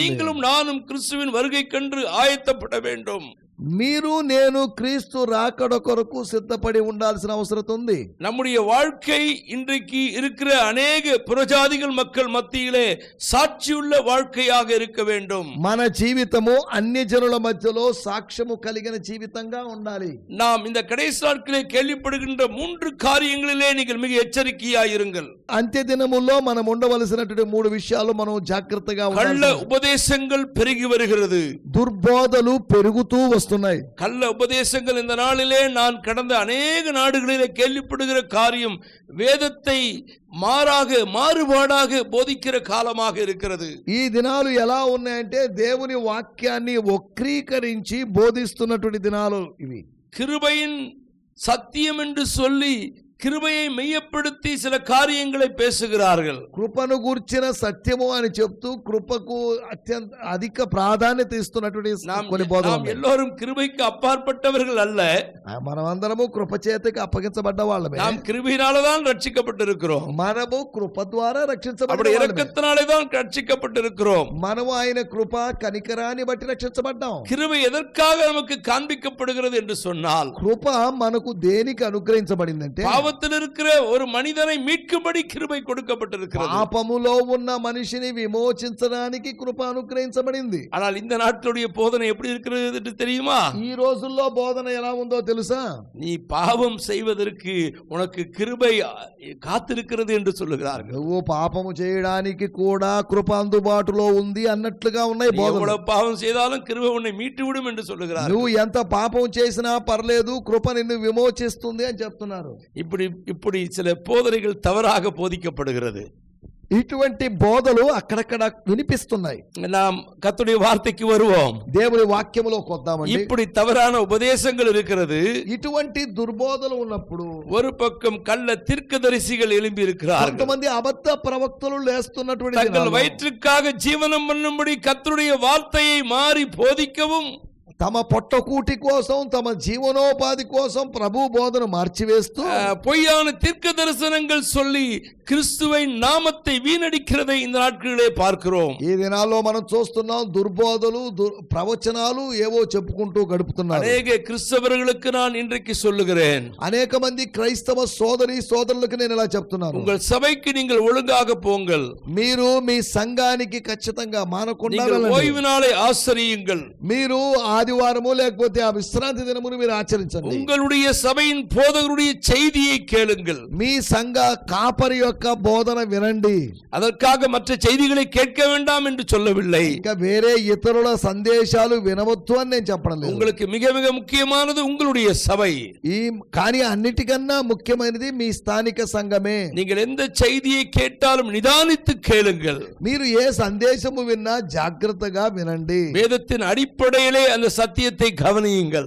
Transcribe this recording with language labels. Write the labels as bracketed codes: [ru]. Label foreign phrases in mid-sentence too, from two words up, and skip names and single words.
[ta] நீங்களும் நானும் கிறிஸ்துவின் வருகை கண்டு ஆயத்தப்பட வேண்டும். [te] మీరు నేను క్రీస్తు రాకడ కొరకు సిద్ధపడి ఉండాల్సిన అవసరం ఉంది. [ta] நம்முடைய வாழ்க்கை இன்றைக்கு இருக்கிற அநேக புறஜாதிகள் மக்கள் மத்தியிலே சாட்சியுள்ள வாழ்க்கையாக இருக்க வேண்டும். [te] మన జీవితము అన్ని జనుల మధ్యలో సాక్ష్యము కలిగిన జీవితంగా ఉండాలి. [ta] நாம் இந்த கடைசி நாட்களிலே கேள்விப்படுகின்ற 3 காரியங்களிலே நீங்கள் மிக எச்சரிக்கையாயிருங்கள். [te] అంత్య దినముల్లో మనం ఉండవలసినటువంటి 3 విషయాలు మనం జాగ్రత్తగా ఉండాలి. [ta] கள்ள உபதேசங்கள் பெருகி வருகிறது, [te] దుర్బోధలు పెరుగుతూ వస్తున్నాయి. [ta] கள்ள உபதேசங்கள் இந்த நாளிலே நான் கடந்த அநேக நாடுகளிலே கேள்விப்படுகிற காரியம், வேதத்தை மாறுபாடாக போதிக்கிற காலமாக இருக்கிறது. [te] ఈ దినాలు ఎలా ఉన్నాయంటే దేవుని వాక్యాన్ని వక్రీకరించి బోధిస్తున్నటువంటి దినాలు ఇవి. [ta] கிருபையின் சத்தியம் என்று சொல்லி கிருபையை மெய்யப்படுத்தி சில காரியங்களை பேசுகிறார்கள். [te] కృపను గూర్చిన సత్యము అని చెప్తూ కృపకు అత్యంత అధిక ప్రాధాన్యత ఇస్తున్నటువంటి కొన్ని బోధనలు. [ta] நாம் எல்லோரும் கிருபைக்கு அப்பாற்பட்டவர்கள் அல்ல, [te] మనమందరము కృప చేతకి అప్పగించబడ్డ వాళ్ళమే. [ta] நாம் கிருபையினாலே தான் ரட்சிக்கப்பட்டிருக்கிறோம். [te] మనము కృప ద్వారా రక్షించబడ్డ [ta] அவருடைய இரக்கத்தினாலே தான் ரட்சிக்கப்பட்டிருக்கிறோம். [te] మనము ఆయన కృప కనికరాన్ని బట్టి రక్షించబడ్డాం. [ta] கிருபை எதற்காக நமக்கு காண்பிக்கப்படுகிறது என்று சொன்னால், [te] కృప మనకు దేనికి అనుగ్రహించబడిందంటే, [ta] பாவ பாவத்தில் இருக்கிற ஒரு மனிதனை மீட்கும்படி கிருபை கொடுக்கப்பட்டிருக்கிறது. [te] పాపములో ఉన్న మనిషిని విమోచించడానికి కృప అనుగ్రహించబడింది. [ta] ஆனால் இந்த நாட்களுடைய போதனை எப்படி இருக்கிறது என்று தெரியுமா? [te] ఈ రోజుల్లో బోధన ఎలా ఉందో తెలుసా? [ta] நீ பாவம் செய்வதற்கு உனக்கு கிருபை காத்திருக்கிறது என்று சொல்லுகிறார்கள். [te] నువ్వు పాపము చేయడానికి కూడా కృప అందుబాటులో ఉంది అన్నట్లుగా ఉన్నాయి [ta] நீ [te] బోధన. [ta] எவ்வளவு பாவம் செய்தாலும் கிருபை உன்னை மீட்டு விடும் என்று சொல்லுகிறார்கள். [te] నువ్వు ఎంత పాపం చేసినా పర్లేదు, కృప నిన్ను విమోచిస్తుంది అని చెప్తున్నారు. [ta] இப்படி சில போதனைகள் தவறாக போதிக்கப்படுகிறது. [te] ఇటువంటి బోధలు అక్కడక్కడ వినిపిస్తున్నాయి. [ta] நாம் கர்த்தருடைய வார்த்தைக்கு வருவோம். [te] దేవుని వాక్యములోకి వద్దామండి. [ta] இப்படி தவறான உபதேசங்கள் இருக்கிறது. [te] ఇటువంటి దుర్బోధలు ఉన్నప్పుడు [ta] ஒரு பக்கம் கள்ள தீர்க்கதரிசிகள் எழும்பி இருக்கிறார்கள். [te] కొంతమంది అబద్ధ ప్రవక్తలు లేస్తున్నటువంటి [ta] தங்கள் [te] దినాల్లో [ta] வயிற்றுக்காக ஜீவனம் பண்ணும்படி கர்த்தருடைய வார்த்தையை மாறி போதிக்கவும், [te] తమ పొట్టకూటి కోసం, తమ జీవనోపాధి కోసం ప్రభు బోధన మార్చివేస్తూ [ta] பொய்யான தீர்க்க தரிசனங்கள் சொல்லி கிறிஸ்துவை நாமத்தை வீணடிக்கிறதை இந்த நாட்களிலே பார்க்கிறோம். [te] ఈ దినాల్లో మనం చూస్తున్నాం, దుర్బోధలు ప్రవచనాలు ఏవో చెప్పుకుంటూ గడుపుతున్నారు. [ta] அநேக கிறிஸ்தவர்களுக்கு நான் இன்றைக்கு சொல்லுகிறேன், [te] అనేక మంది క్రైస్తవ సోదరులకు నేను ఇలా చెప్తున్నాను, [ta] உங்கள் சபைக்கு நீங்கள் ஒழுங்காக போங்கள். [te] మీరు మీ సంఘానికి ఖచ్చితంగా మానకుండా [ta] நீங்கள் [te] వెళ్ళండి. [ta] ஓய்வு நாளை ஆசரியுங்கள். [te] మీరు ఆదివారము లేకపోతే ఆ విశ్రాంతి దినమును మీరు ఆచరించండి. [ta] உங்களுடைய சபையின் போதகருடைய செய்தியை கேளுங்கள். [te] మీ సంఘ కాపరి యొక్క బోధన వినండి. [ta] அதற்காக மற்ற செய்திகளை கேட்க வேண்டாம் என்று சொல்லவில்லை. [te] ఇంకా వేరే ఇతరుల సందేశాలు వినవద్దు అని నేను చెప్పడం లేదు. [ta] உங்களுக்கு மிக மிக முக்கியமானது உங்களுடைய சபை. [te] కానీ అన్నిటికన్నా ముఖ్యమైనది మీ స్థానిక సంఘమే. [ta] நீங்கள் எந்த செய்தியை கேட்டாலும் நிதானித்து கேளுங்கள். [te] మీరు ఏ సందేశము విన్నా జాగ్రత్తగా వినండి. [ta] வேதத்தின் அடிப்படையிலே அந்த சத்தியத்தை கவனியுங்கள்.